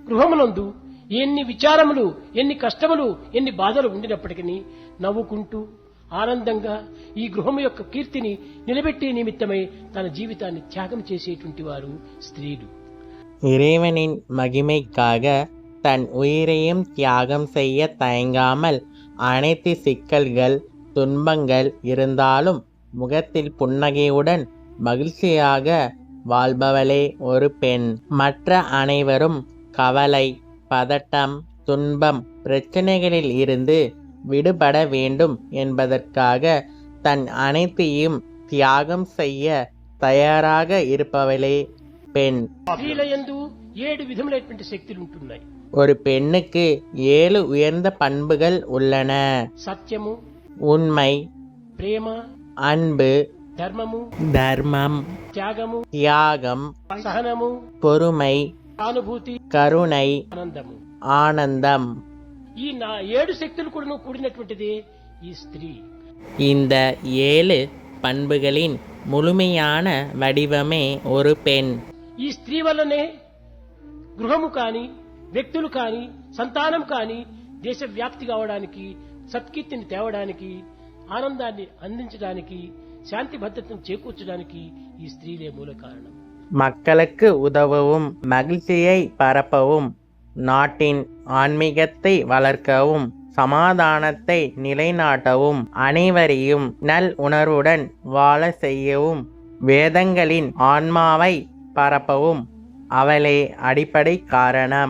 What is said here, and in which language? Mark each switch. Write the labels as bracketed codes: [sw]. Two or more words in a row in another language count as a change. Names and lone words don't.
[te] గృహమునందు ఎన్ని విచారములు, ఎన్ని కష్టములు, ఎన్ని బాధలు ఉండినప్పటికీ నవ్వుకుంటూ ఆనందంగా ఈ గృహము యొక్క కీర్తిని నిలబెట్టే నిమిత్తమై తన జీవితాన్ని త్యాగం చేసేటువంటి వారు స్త్రీలు. [ta] இறைவனின் மகிமைக்காக தன் உயிரையும் தியாகம் செய்ய தயங்காமல் அனைத்து சிக்கல்கள் துன்பங்கள் இருந்தாலும் முகத்தில் புன்னகையுடன் மகிழ்ச்சியாக வாழ்பவளே ஒரு பெண். மற்ற அனைவரும் கவலை, பதட்டம், துன்பம், பிரச்சனைகளில் இருந்து விடுபட வேண்டும் என்பதற்காக தன் அனைத்தையும் தியாகம் செய்ய தயாராக இருப்பவளே பெண். [te] స్త్రీలయందు 7 విధములైనటువంటి శక్తులు ఉంటున్నాయి. [ta] ஒரு பெண்ணுக்கு 7 உயர்ந்த பண்புகள் உள்ளன. [te] సత్యము, [ta] உண்மை, [te] ప్రేమ, [ta] அன்பு, [te] ధర్మము, [ta] தர்மம், [te] త్యాగము, [ta] தியாகம், [te] సహనము, [ta] பொறுமை, [te] సానుభూతి, [ta] கருணை, [te] ఆనందము. [ta] ஆனந்தம். [te] ఈ 7 శక్తులు కూడా కూడినటువంటిదే ఈ స్త్రీ. [ta] இந்த 7 பண்புகளின் முழுமையான வடிவமே ஒரு பெண். [te] ఈ స్త్రీ వల్లనే గృహము కాని, వ్యక్తులు కాని, సంతానం కాని దేశవ్యాప్తి కావడానికి, సత్కీర్తిని తేవడానికి, ఆనందాన్ని అందించడానికి, శాంతి భద్రతను చేకూర్చడానికి ఈ స్త్రీలే మూల కారణం. [ta] மக்களுக்கு உதவவும், மகிழ்ச்சியை பரப்பவும், நாட்டின் ஆன்மீகத்தை வளர்க்கவும், சமாதானத்தை நிலைநாட்டவும், அனைவரையும் நல் உணர்வுடன் வாழ செய்யவும், வேதங்களின் ஆன்மாவை பரப்பவும் அவளே அடிப்படை காரணம்.